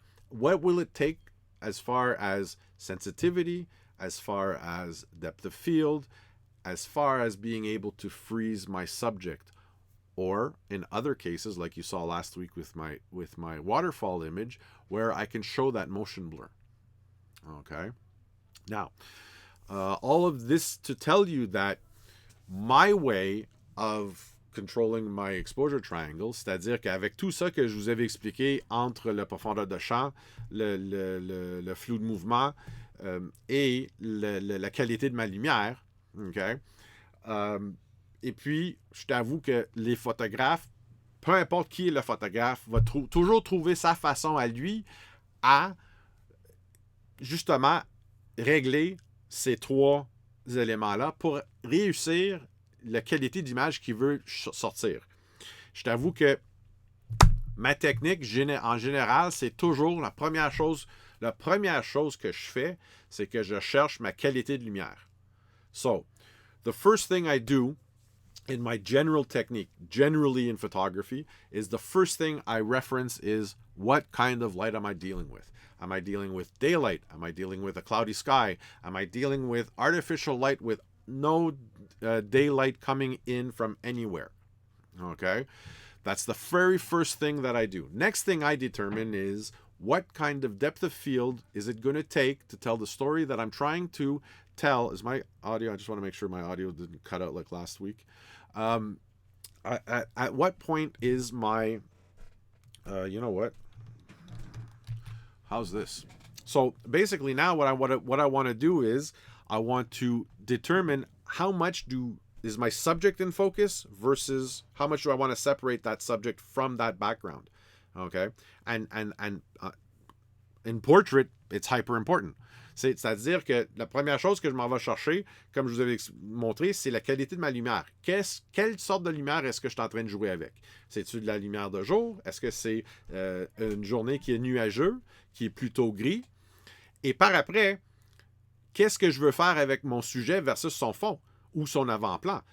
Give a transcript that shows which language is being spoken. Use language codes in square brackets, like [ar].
[en] what will it take as far as sensitivity, as far as depth of field, as far as being able to freeze my subject, or in other cases like you saw last week with my waterfall image, where I can show that motion blur. Okay, now all of this to tell you that my way of controlling my exposure triangle, [fr] c'est-à-dire qu'avec tout ça que je vous avais expliqué entre la profondeur de champ, le flou de mouvement et la qualité de ma lumière, okay? Et puis, je t'avoue que les photographes, peu importe qui est le photographe, va toujours trouver sa façon à lui à justement régler ces trois éléments-là pour réussir la qualité d'image qu'il veut sortir. Je t'avoue que ma technique, en général, c'est toujours la première chose que je fais, c'est que je cherche ma qualité de lumière. [en] So, the first thing I do in my general technique, generally in photography, is the first thing I reference is what kind of light am I dealing with? Am I dealing with daylight? Am I dealing with a cloudy sky? Am I dealing with artificial light with no daylight coming in from anywhere? Okay? That's the very first thing that I do. Next thing I determine is what kind of depth of field is it going to take to tell the story that I'm trying to tell. Is my audio? I just want to make sure my audio didn't cut out like last week. At what point is my, you know what? How's this? So basically now what I want to do is I want to determine how much is my subject in focus versus how much do I want to separate that subject from that background. Okay? And in portrait, it's hyper important. [fr] C'est-à-dire que la première chose que je m'en vais chercher, comme je vous avais montré, c'est la qualité de ma lumière. Quelle sorte de lumière est-ce que je suis en train de jouer avec? C'est-tu de la lumière de jour? Est-ce que c'est une journée qui est nuageuse, qui est plutôt gris? Et par après, qu'est-ce que je veux faire avec mon sujet versus son fond ou son avant-plan?